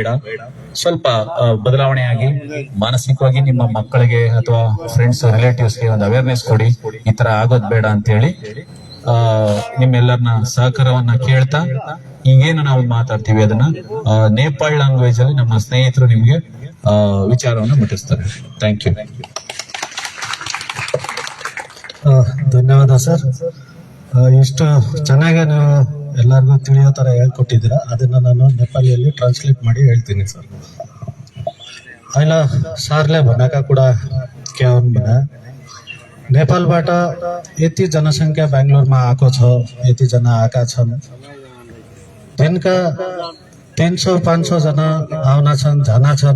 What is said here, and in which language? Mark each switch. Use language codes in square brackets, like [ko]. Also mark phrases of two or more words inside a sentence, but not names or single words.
[kn] ಸ್ವಲ್ಪ ಬದಲಾವಣೆ ಆಗಿ ಮಾನಸಿಕವಾಗಿ ನಿಮ್ಮ ಮಕ್ಕಳಿಗೆ ಅಥವಾ [en] friends relativesಗೆ [kn] ಒಂದು ಅವೇರ್ನೆಸ್ ಕೊಡಿ, ಈ ತರ ಆಗೋದ್ ಬೇಡ ಅಂತ ಹೇಳಿ ನಿಮ್ಮೆಲ್ಲರನ್ನ ಸಹಕಾರವನ್ನ ಕೇಳ್ತಾ ಈಗೇನು ನಾವು ಮಾತಾಡ್ತೀವಿ ಅದನ್ನ ನೇಪಾಳ ಲ್ಯಾಂಗ್ವೇಜ್ ಅಲ್ಲಿ ನಮ್ಮ ಸ್ನೇಹಿತರು ನಿಮ್ಗೆ ವಿಚಾರವನ್ನು ಮುಟ್ಟಿಸ್ತಾರೆ. [en] thank you. [kn] ಧನ್ಯವಾದ ಸರ್. ಇಷ್ಟು ಚೆನ್ನಾಗಿ ನೀವು ಎಲ್ಲರಿಗೂ ತಿಳಿಯೋ ತರ ಹೇಳ್ಕೊಟ್ಟಿದ್ದೀರಾ. ಅದನ್ನ ನಾನು ನೇಪಾಳಿಯಲ್ಲಿ ಟ್ರಾನ್ಸ್ಲೇಟ್ ಮಾಡಿ ಹೇಳ್ತೀನಿ ಸರ್. [ne] अहिले सरले भनेका कुरा के हुन् भने नेपालबाट यति जनसङ्ख्या बेङ्गलोरमा आएको छ, यतिजना आएका छन्, दिनका 300-500 जना आउन छन्, जाना छन्.